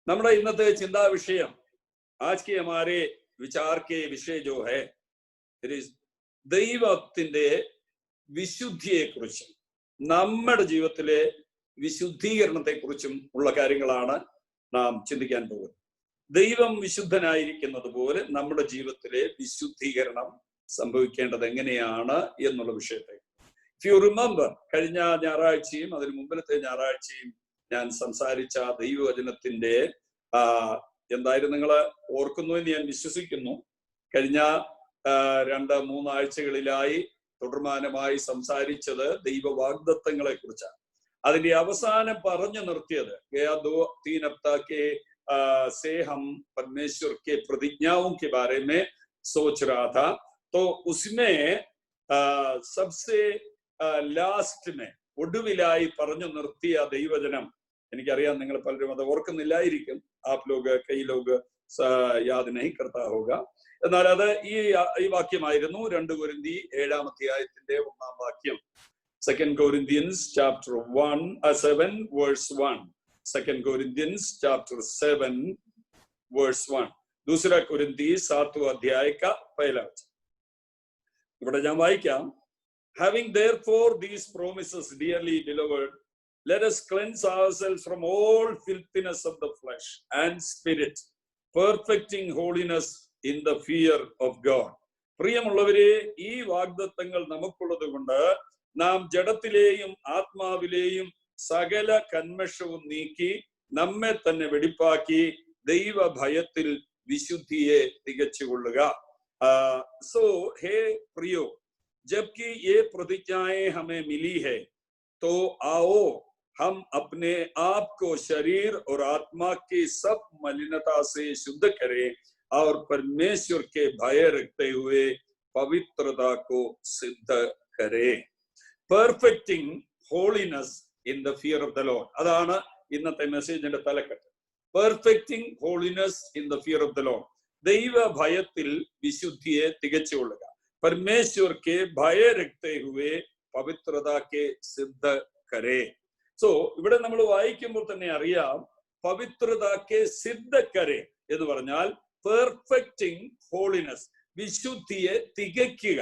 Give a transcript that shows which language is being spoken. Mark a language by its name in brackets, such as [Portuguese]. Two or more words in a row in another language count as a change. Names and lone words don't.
[Malayalam] നമ്മുടെ ഇന്നത്തെ ചിന്താ വിഷയം, [Hindi] आज के हमारे विचार के विषय जो है [Malayalam] ദൈവത്തിന്റെ വിശുദ്ധിയെ കുറിച്ചും നമ്മുടെ ജീവിതത്തിലെ വിശുദ്ധീകരണത്തെ കുറിച്ചും ഉള്ള കാര്യങ്ങളാണ് നാം ചിന്തിക്കാൻ പോകുന്നത്. ദൈവം വിശുദ്ധനായിരിക്കുന്നത് പോലെ നമ്മുടെ ജീവിതത്തിലെ വിശുദ്ധീകരണം സംഭവിക്കേണ്ടത് എങ്ങനെയാണ് എന്നുള്ള വിഷയത്തെ. [English] if you remember, [Malayalam] കഴിഞ്ഞ ഞായറാഴ്ചയും അതിന് മുമ്പിലത്തെ ഞായറാഴ്ചയും ഞാൻ സംസാരിച്ച ദൈവവചനത്തിന്റെ എന്തായാലും നിങ്ങൾ ഓർക്കുന്നു എന്ന് ഞാൻ വിശ്വസിക്കുന്നു. കഴിഞ്ഞ 2-3 ആഴ്ചകളിലായി തുടർമാനമായി സംസാരിച്ചത് ദൈവവാഗ്ദത്തങ്ങളെ കുറിച്ചാണ്. അതിന്റെ അവസാനം പറഞ്ഞു നിർത്തിയത് [Hindi] से हम परमेश्वर के प्रतिज्ञाओं के बारे में सोच रहा था. तो उसमें सबसे लास्ट में [Malayalam] ഒടുവിലായി പറഞ്ഞു നിർത്തിയ ദൈവവചനം, എനിക്കറിയാം നിങ്ങൾ പലരും അത് ഓർക്കുന്നില്ലായിരിക്കും. [Hindi] आप लोग कई लोग याद नहीं करता होगा. [Malayalam] എന്നാൽ അത് ഈ വാക്യമായിരുന്നു. 2 കൊരിന്ത്യർ 7-ാം അധ്യായത്തിന്റെ 1-ാം വാക്യം. [English] 2 Corinthians chapter 7 verse 1. 2 Corinthians chapter 7 verse 1. [Hindi] 2 Corinthians 7 अध्याय का पहला वचन. [Malayalam] ഇവിടെ ഞാൻ വായിക്കാം. [English] Having therefore these promises, dearly beloved, let us cleanse ourselves from all filthiness of the flesh and spirit, perfecting holiness in the fear of God. [Malayalam] പ്രിയമുള്ളവരെ, ഈ വാഗ്ദത്തങ്ങൾ നമുക്കുള്ളത് കൊണ്ട് നാം ജഡത്തിലെയും ആത്മാവിലെയും സകല കന്മഷവും നീക്കി നമ്മെ തന്നെ വെടിപ്പാക്കി ദൈവഭയത്തിൽ വിശുദ്ധിയെ തികച്ചുകൊള്ളുക. [Hindi] सो हे प्रियो, जबकि ये प्रतिज्ञाएं हमें मिली है, तो आओ हम अपने आप को शरीर और आत्मा की सब मलिनता से शुद्ध करें और परमेश्वर के भय रखते हुए पवित्रता को सिद्ध करें. [English] Perfecting holiness in the fear of the Lord. [Malayalam] അതാണ് ഇന്നത്തെ മെസ്സേജിന്റെ തലക്കെട്ട്. [English] Perfecting holiness in the fear of the Lord. [Malayalam] ദൈവ ഭയത്തിൽ വിശുദ്ധിയെ തികച്ചുകൊള്ളുക. [Hindi] परमेश्वर के भय रखते हुए पवित्रता के सिद्ध करे. [Malayalam] സോ ഇവിടെ നമ്മൾ വായിക്കുമ്പോൾ തന്നെ അറിയാം, [Hindi] पवित्रता के सिद्ध करे [Malayalam] എന്ന് പറഞ്ഞാൽ [English] perfecting holiness, [Malayalam] വിശുദ്ധിയെ തികയ്ക്കുക.